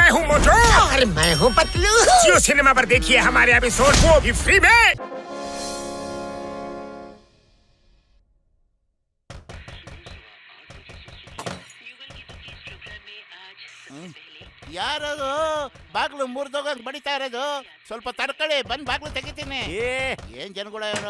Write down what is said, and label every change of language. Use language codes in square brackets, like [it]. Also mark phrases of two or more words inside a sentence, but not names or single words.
[hi] हूँ मोटू और मैं हूँ पतलू। जियो सिनेमा पर देखिए हमारे एपिसोड, वो भी फ्री में। [kn] ಯಾರದು ಬಾಗ್ಲು ಮುರಿದೋಗಂಗ್ ಬಡಿತಾ ಇರೋದು? ಸ್ವಲ್ಪ ತಡ್ಕೊಳ್ಳಿ, ಬಂದ್ ಬಾಗ್ಲು ತೆಗಿತೀನಿ. ಏನ್ ಜನಗಳ ಇವರು?